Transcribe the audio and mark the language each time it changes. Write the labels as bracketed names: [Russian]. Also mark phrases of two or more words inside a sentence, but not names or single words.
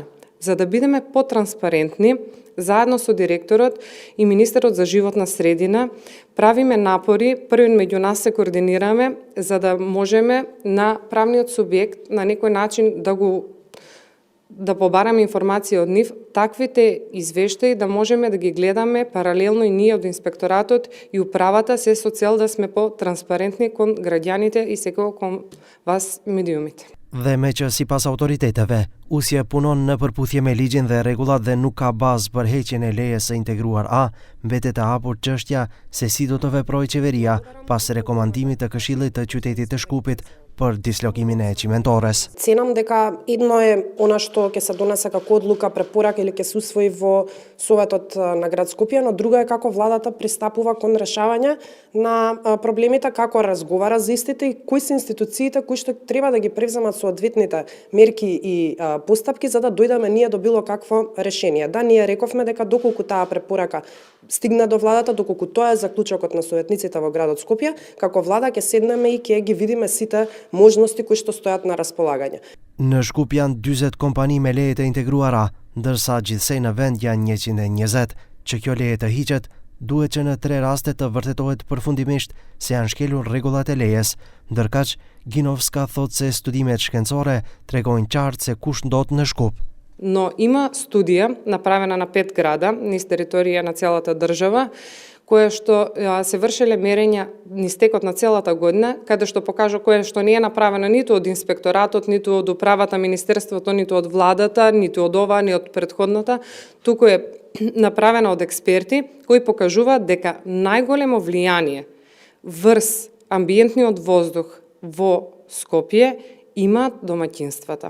[Macedonian] За да бидеме потранспарентни, заедно со директорот и министерот за животна средина, правиме напори, првен меѓу нас се координираме, за да можеме на правниот субјект на некој начин да побараме информација од нив, таквите извештаи да можеме да ги гледаме паралелно и ние од инспекторатот и управата, се со цел да сме потранспарентни кон граѓаните и секој кон вас медиумите. [Albanian] Dhe me që sipas autoriteteve, usja punon në përputhje me ligjin dhe rregullat dhe nuk ka bazë për heqjen e lejes së integruar A, mbetet e hapur çështja se si do të veprojë qeveria pas rekomandimit të Këshillit të Qytetit të Shkupit për dislokimin e Cimentores. [Macedonian] Ценам дека едно е она што ќе се донесе како одлука, препорака или ќе се усвои во Советот на град Скопје, но друго е како владата пристапува кон решавање на проблемите, како разговара за истите и кои се институциите кои што треба да ги превземат соодветните мерки и постапки за да дојдеме ние до било какво решение. Да, ние рековме дека доколку таа препорака стигна до владата, доколку тоа е заклучокот на советниците во градот Скопје, како влада ќе седнеме и ќе ги видиме сите можности кои што стојат на располагање. [Albanian] Në Shkup janë 40 kompani me leje të integruara, ndërsa gjithsej në vend janë 120. Që kjo leje të hiqet, duhet që në 3 raste të vërtetohet përfundimisht se janë shkelur rregullat e lejes. Ndërkaq, Ginovska thot se studimet shkencore tregojnë qartë se kush ndot në Shkup. [Macedonian] Но има студија направена на 5 града низ територија на целата држава, која што се вршеле мерења низ текот на целата година, каде што покажа која што не е направено ниту од инспекторатот, ниту од управата, министерството, ниту од владата, ниту од ова, ни од претходната, туку е направена од експерти кои покажуваат дека најголемо влијание врз амбиентниот воздух во Скопје имаат домаќинствата.